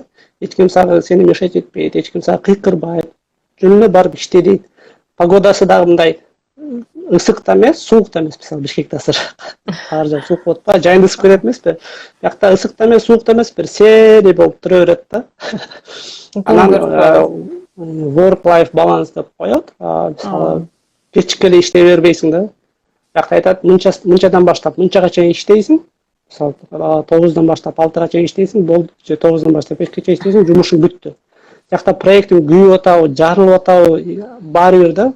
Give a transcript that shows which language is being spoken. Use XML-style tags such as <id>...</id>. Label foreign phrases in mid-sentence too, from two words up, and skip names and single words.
<ky>Эч ким сени мешать этпейт, эч ким сага кыйкырбайт, жөн эле барып иште дейт. Погодасы дагы мындай ысык да эмес, суук да эмес, мисалы Бишкекте азыр ар жак суук болуп атпайбы, жайында ысык берет эмеспи? Биякта ысык да эмес, суук да эмес, бир серый болуп тура берет да. Анан</ky> <en>work life balance</en> <ky>деп коет. Мисалы кечке эле иштей бербейсиң да. Биякта айтат, мынчадан баштап мынчага чейин иштейсиң. Мисалы 9-дан баштап 6-га чейин иштейсиң, болду. Же 9-дан баштап 5-ке чейин иштейсиң, жумушуң бүттү. Биякта проектиң күйүп атабы, жарылып атабы, баары бир да.</ky>